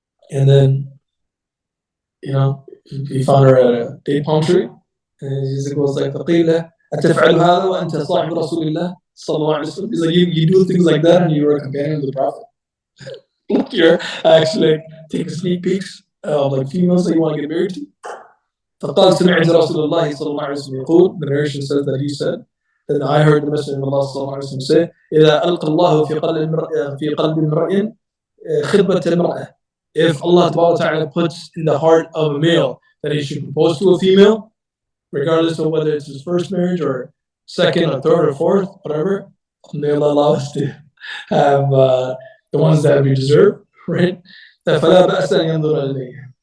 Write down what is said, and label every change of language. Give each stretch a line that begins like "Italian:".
English: And then, he found her at a date palm tree, and he was like,
Arabic: "فقيل له أتفعل هذا وأنت صاحب رسول الله صلى الله عليه وسلم?"
English: He's like, "You do things like that, and you're a companion of the Prophet. Look, you're actually taking sneak peeks of like females that you want to get married to."
Arabic: فقال سمعت رسول الله صلى الله عليه وسلم يقول,
English: the narration says that he said, that I heard the Messenger of Allah صلى
Arabic: الله عليه وسلم say, إذا ألقى الله في قلب امرئ خطبة امرأة.
English: If Allah Ta'ala puts in the heart of a male that he should propose to a female, regardless of whether it's his first marriage or second or third or fourth, whatever, may Allah allow us to have the ones that we deserve, right?
Arabic: فلا بأس أن ينظر إليه.